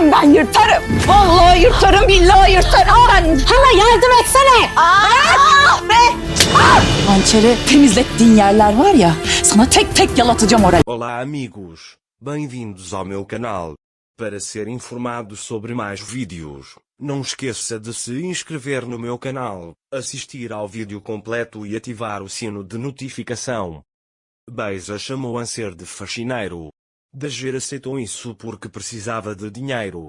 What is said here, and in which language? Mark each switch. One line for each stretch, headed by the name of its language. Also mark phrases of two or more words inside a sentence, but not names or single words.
Turkish: ben yırtarım. Vallahi yırtarım, billahi yırtarım ben. Hala yardım etsene. Hançeri temizlettiğin yerler var ya, sana tek tek yalatacağım orayı.
Portuguese: Olá amigos, bem-vindos ao meu canal. Para ser informado sobre mais vídeos, não esqueça de se inscrever no meu canal, assistir ao vídeo completo e ativar o sino de notificação. Beisa chamou Anser de faxineiro. Dager aceitou isso porque precisava de dinheiro.